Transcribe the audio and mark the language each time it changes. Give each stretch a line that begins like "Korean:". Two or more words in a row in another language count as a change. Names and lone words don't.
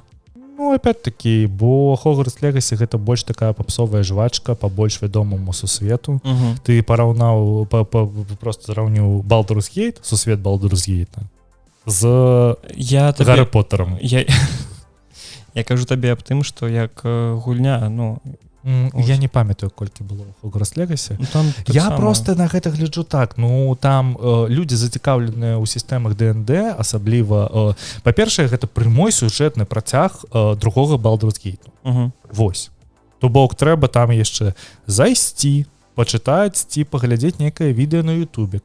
Belarusian: Ну, опять-таки, бо Hogwarts Legacy гэта больш такая попсовая жвачка па больш вядомаму сусвету. Ты параўнаў, просто зраўніў Baldur's Gate, сусвет Baldur's Gate, з Гаррі Поттером. Я кажу табе аб тым, што як гульня, ну... Я не памятаю, колькі было ў Hogwarts Legacy. Ну, я просто на гэта гляджу так. Ну, там людзі зацікаўленыя ў сістэмах D&D, асабліва... Па-першае, гэта прямой сюжэтны працяг другога Baldur's Gate. Вось. То бок, трэба там яшчэ зайсці, пачытаць ці паглядзець некае відэа на Ютубе.